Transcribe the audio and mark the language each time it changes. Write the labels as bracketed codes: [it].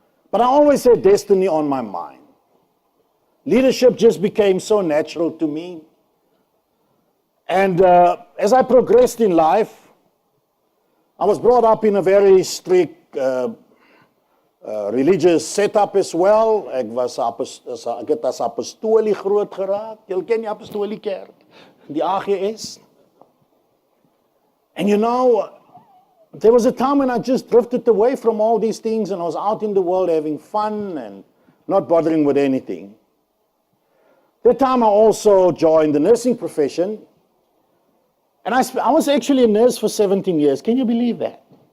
[en] But I always had destiny on my mind. Leadership just became so natural to me. And as I progressed in life, I was brought up in a very strict religious setup as well. [af] Ek het as apostolie groot geraak. Julle ken die apostolie kerk, die AGS. [en] And you know, there was a time when I just drifted away from all these things and I was out in the world having fun and not bothering with anything. That time I also joined the nursing profession. And I was actually a nurse for 17 years. Can you believe that?